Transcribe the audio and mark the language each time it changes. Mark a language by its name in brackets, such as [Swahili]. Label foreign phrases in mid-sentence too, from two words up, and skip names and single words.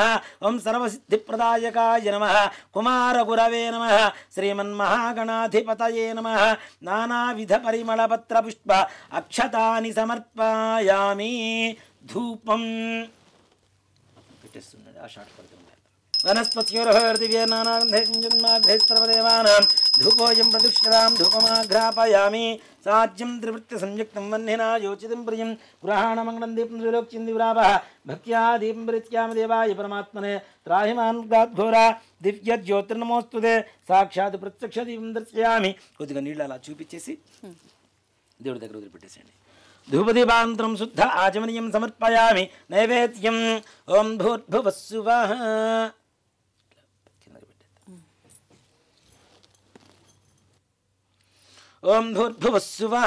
[Sanskrit] ఓం సర్వసిద్ధిప్రదాయకాయ నమః. కుమారగురవే నమః. శ్రీమన్మహాగణాధిపతయే నమః. నానావిధ పరిమళపత్ర పుష్ప అక్షతాని సమర్పయామి. [Telugu] ధూపం పెట్టేస్తున్నాడు. ఆ షాట్ పడుతుంది. [Sanskrit] वनस्पत्योर्हृदिव्यनानाग्धैस्पर्वदेवानां धूपोऽयं प्रदुष्यतां धूपमाघ्रापयामि साज्यं त्रिवृत्तसंयुक्तं वह्निना योचितं प्रियं गृहाणमङ्गलं दीपं त्रिलोक्यं दिव्रावः भक्त्या दीपं परित्याम देवाय परमात्मने त्राहिमान् घोरा दिव्यज्योतिर्नमोस्तुते साक्षात् प्रत्यक्ष దీపం దర్శయామి. [Telugu] కొద్దిగా నీళ్ళు అలా చూపించేసి దేవుడి దగ్గర వదిలిపెట్టేసేయండి. [Sanskrit] ధూపదీపాంతరం శుద్ధ ఆచమనీయం సమర్పయామి. నైవేద్యం ఓం భూర్భువస్సువః. ఓం భూర్భువస్సువః.